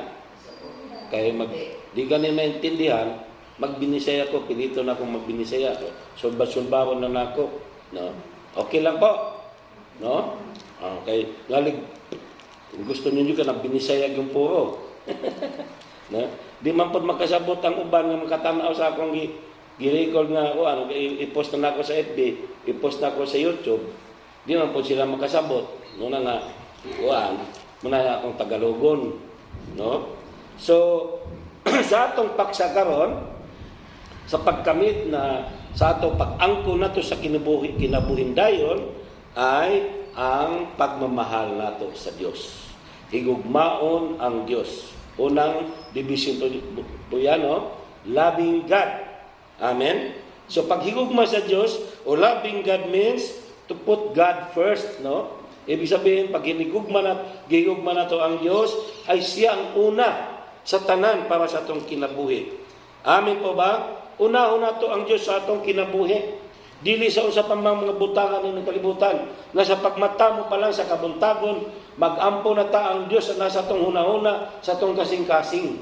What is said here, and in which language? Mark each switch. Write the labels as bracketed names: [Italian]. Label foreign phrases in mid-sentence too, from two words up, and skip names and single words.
[Cebuano] Kaya di ganin maintindihan, magbinisaya ko, pilito na akong magbinisaya. Sulba-sulbawon na ako. No? Okay lang po. No? Okay. Ngalig, gusto ninyo ka na binisaya yung puro. No? Di man po makasabot ang uban nga makatanaw sa akong gi-record nga ako, i-post na ako sa FB, i-post na ako sa YouTube. Di man po sila makasabot. Muna nga, muna akong Tagalogon. No? So, sa atong paksa karon, sa pagkamit na sa atong pag-angko nato sa kinabuhing dayon ay ang pagmamahal nato sa Dios. Higugmaon ang Dios. Unang division po yan, no? [English] Loving God. Amen? So [Cebuano] paghigugma sa Dios o [English] loving God means to put God first, no? [Filipino] Ibig sabihin, [Cebuano] pag hinigugma na to ang Dios, ay siya ang una sa tanan para sa atong kinabuhi. Amen po ba? Una-una to ang Diyos sa atong kinabuhi. Dili sa usa pa mga butangan ng kalibutan. Nasa pagmata mo pa lang sa kabuntagon, mag-ampo na ta ang Diyos na nasa atong hunahuna, sa atong kasing-kasing.